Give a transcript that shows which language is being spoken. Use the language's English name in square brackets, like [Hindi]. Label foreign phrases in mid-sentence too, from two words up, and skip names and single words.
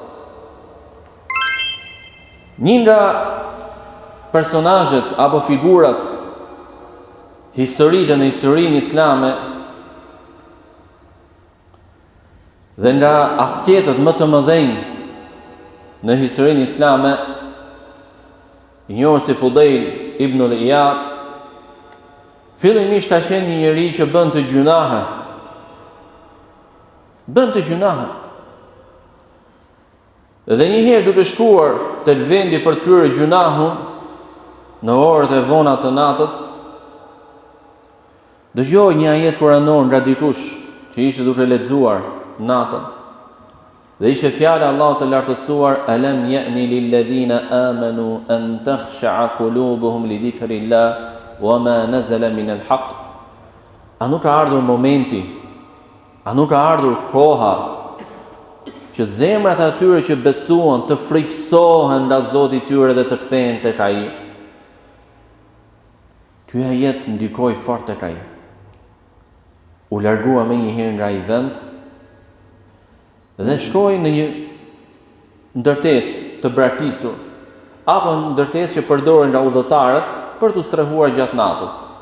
[Albanian] Një nga personazhet apo figurat historike në historinë islame dhe nga asketët më të mëdhenj në historinë islame, i njohur si Fudail ibn al-Iyad, fillimisht ka qenë një njeri që bën të gjunahe. Dhe një herë duke shkuar te vendi për të kryer gjunahun në orët e vona të natës, dëgjoi një ajet kuranor nga dikush që ishte duke lexuar natën. Dhe ishte fjala Allahut të lartësuar: [Arabic] ألم يأن للذين آمنوا أن تخشع قلوبهم لذكر الله وما نزل من الحق. [Albanian] A nuk ka ardhur momenti, a nuk ka ardhur koha që zemrat e atyre që besuan të friksohen nga Zoti i tyre dhe të kthehen tek ai? Ky ajet ndikoi fort tek ai. U largua më një herë nga ai vend dhe shkoi në një ndërtesë të braktisur, apo ndërtesë që përdoren nga udhëtarët për të strehuar gjatë natës.